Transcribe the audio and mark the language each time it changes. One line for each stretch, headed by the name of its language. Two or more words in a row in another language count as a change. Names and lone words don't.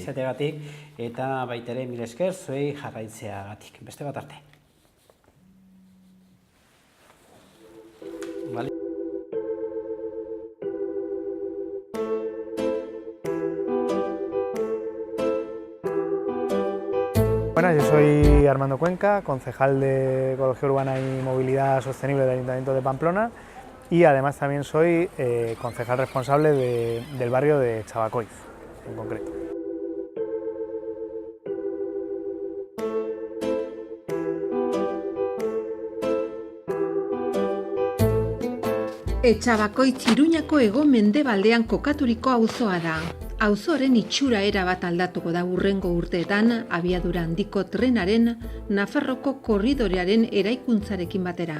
Basque: izateagatik, eta baita ere mil esker zuei jarraitzeagatik. Beste bat arte. Vale.
Spanish: Bueno, yo soy Armando Cuenca, concejal de Ecología Urbana y Movilidad Sostenible del Ayuntamiento de Pamplona, y además también soy concejal responsable del barrio de Chavacoiz, en concreto.
Basque: Etxabakoitz Iruñako hego-mendebaldean kokaturiko auzoa da. Auzoaren itxura erabat aldatuko da hurrengo urteetan abiadura handiko trenaren Nafarroko korridorearen eraikuntzarekin batera.